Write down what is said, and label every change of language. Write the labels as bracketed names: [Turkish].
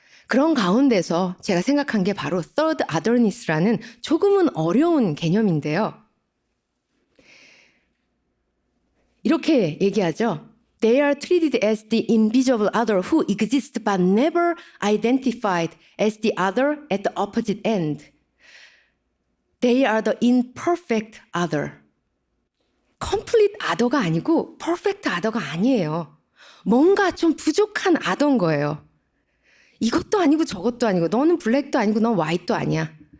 [Korean] 그런 가운데서 제가 생각한 게 바로 third otherness라는 조금은 어려운 개념인데요. 이렇게 얘기하죠. [English] They are treated as the invisible other who exists but never identified as the other at the opposite end. They are the imperfect other. complete other [Korean] 가 아니고 [English] perfect other [Korean] 가 아니에요. 뭔가 좀 부족한 other인 거예요. 이것도 아니고 저것도 아니고 너는 블랙도 아니고 넌 화이트도 아니야.